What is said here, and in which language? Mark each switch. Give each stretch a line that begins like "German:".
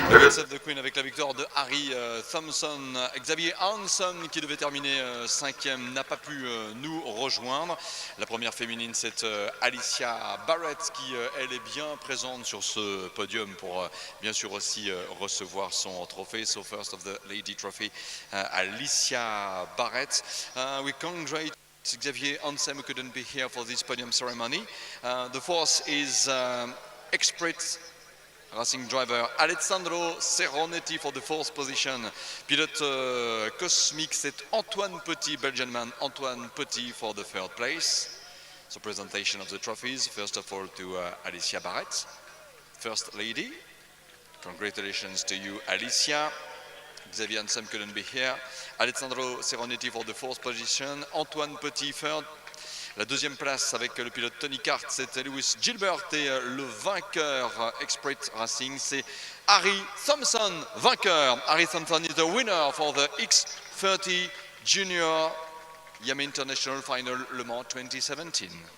French: Save the Queen avec la victoire de Harry Thompson. Xavier Hansen qui devait terminer 5e n'a pas pu nous rejoindre. La première féminine c'est Alicia Barrett qui elle est bien présente sur ce podium pour bien sûr aussi recevoir son trophée.
English: So first of the Lady Trophy, Alicia Barrett. We congratulate Xavier Hansen who couldn't be here for this podium ceremony. The fourth is Expert Racing driver Alessandro Seronetti for the 4th position.
French: Pilote Cosmic, c'est
English: Antoine Petit, Belgian man Antoine Petit for the 3rd place. So presentation of the trophies. First of all to Alicia Barrett, First Lady. Congratulations to you, Alicia. Xavier Hansen couldn't be here. Alessandro Seronetti for the 4th position. Antoine Petit, 3rd.
French: La 2e place avec le pilote Tony Kart, c'était Lewis Gilbert et le vainqueur Expert Racing, c'est Harry Thompson, vainqueur.
English: Harry Thompson is the winner for the X30 Junior Yamaha International Final Le Mans 2017.